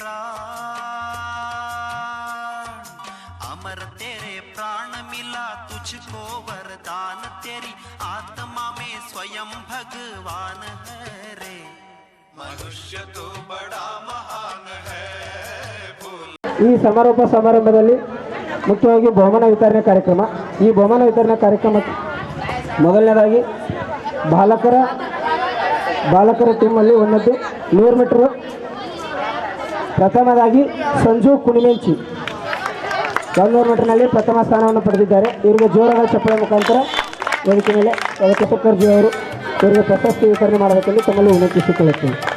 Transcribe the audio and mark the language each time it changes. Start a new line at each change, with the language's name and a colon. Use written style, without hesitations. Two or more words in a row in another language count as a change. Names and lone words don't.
Hindi: प्राण अमर तेरे प्राण मिला तुझको वरदान तेरी आत्मा में स्वयं भगवान है रे मनुष्य तो बड़ा महान है बोल
Kannada: ಈ ಸಮಾರೋಪ ಸಮಾರಂಭದಲ್ಲಿ ಮುಖ್ಯವಾಗಿ ಬಹುಮಾನ ವಿತರಣೆ ಕಾರ್ಯಕ್ರಮ ಈ ಬಹುಮಾನ ವಿತರಣೆ ಕಾರ್ಯಕ್ರಮಕ್ಕೆ ಮೊದಲನೇದಾಗಿ ಬಾಲಕರ ಟೀಮಲ್ಲಿ ಒಂದದ್ದು 100 ಮೀಟರ್ ಪ್ರಥಮದಾಗಿ ಸಂಜು ಕುಣಿಮೆಂಚಿ 100 ಮೀಟರ್ನಲ್ಲಿ ಪ್ರಥಮ ಸ್ಥಾನವನ್ನು ಪಡೆದಿದ್ದಾರೆ ಇವರಿಗೆ ಜೋರಾದ ಚಪ್ಪಳೆ ಮುಖಾಂತರ ವೇದಿಕೆ ಮೇಲೆ ಕೆಸಕರ್ಜಿ ಅವರು ಇವರಿಗೆ ಪ್ರಶಸ್ತಿ ವಿತರಣೆ ಮಾಡಬೇಕೆಂದು ತಮ್ಮಲ್ಲಿ ವಿನಂತಿಸಿಕೊಳ್ಳುತ್ತೇನೆ